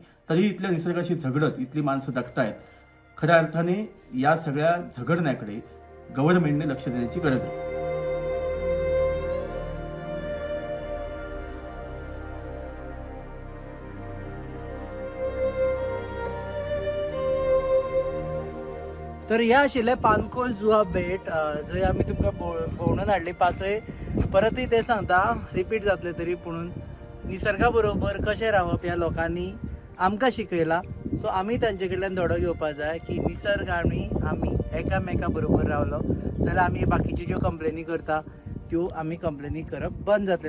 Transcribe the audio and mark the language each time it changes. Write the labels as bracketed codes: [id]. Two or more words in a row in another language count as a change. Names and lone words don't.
[mr] तरी इथल्या निसर्गाशी झगडत इथली माणसं जगतायत. खऱ्या अर्थाने या सगळ्या झगडण्याकडे गव्हर्नमेंटने लक्ष देण्याची गरज आहे. [kok] तर हे आशिल्लें पानकोल जुवा बेट, जंय आमी तुमकां भोंवणून हाडली पासय. परतूय ते सांगता, रिपीट जातले तरी पुणून निसर्गा बरोबर कशें रावप ह्या लोकांनी आमकां शिकयलां. सो आमी तांचे कडल्यान धडो घेवपाक जाय की निसर्ग आनी आमी एकामेका बरोबर रावलो जाल्यार आमी बाकीच्यो ज्यो कंप्लेनी करता त्यो आमी कंप्लेनी करप बंद जातले.